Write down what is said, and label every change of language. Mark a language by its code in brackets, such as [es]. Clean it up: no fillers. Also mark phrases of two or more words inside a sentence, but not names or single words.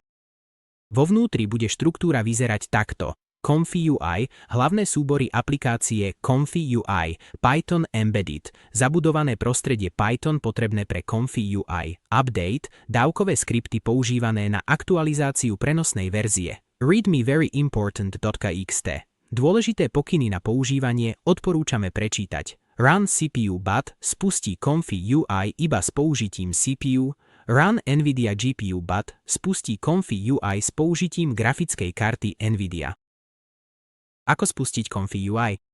[sk] Vo vnútri bude štruktúra vyzerať takto. Comfy UI, hlavné súbory aplikácie Comfy UI, Python Embedded, zabudované prostredie Python potrebné pre Comfy UI, Update, dávkové skripty používané na aktualizáciu prenosnej verzie, readme-very-important.txt. Dôležité pokyny na používanie odporúčame prečítať. Run CPU BUT spustí Comfy UI iba s použitím CPU, Run NVIDIA GPU BUT spustí Comfy UI s použitím grafickej karty NVIDIA. Ako spustiť Comfy UI?